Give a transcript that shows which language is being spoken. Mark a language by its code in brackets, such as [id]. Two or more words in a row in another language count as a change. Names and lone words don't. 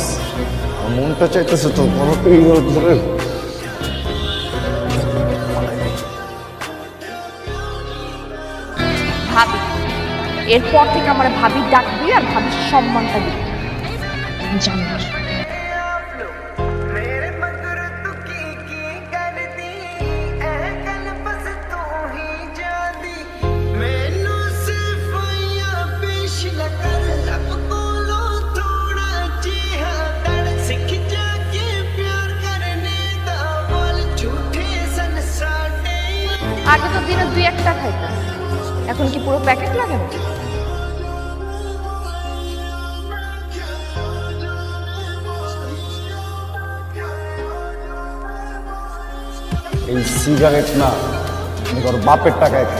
[bn] আমার মনটা চাইতেছে তো বড় ধরে ভাবি, এরপর থেকে আমার ভাবি ডাকবি আর ভাবির সম্মানটা দিবি, জানি না। [pa] ਮੇਰੇ ਮਗਰ ਤੂੰ ਕੀ ਕਰਦੀ ਐ ਗੱਲ ਬਸ ਤੂੰ ਹੀ ਜਾਦੀ ਮੈਨੂੰ ਸਿਰਫ ਯਾ ਪੇਸ਼ ਨ ਕਰ ਲਬ ਕੋਲੋ ਥੋੜ੍ਹਾ ਜਿਹਾ ਕਰ ਸਿੱਖ ਜਾਕੇ ਪਿਆਰ ਕਰਨੇ ਦਾ ਬੋਲ ਝੂਠੇ ਸਨ ਸਾਡੇ। [bn] আগে তো দিনে 2-1টা খাইতাম, এখন কি পুরো প্যাকেট লাগে না? এই সিগারেট না, আমি কারো বাপের টাকায় খাই।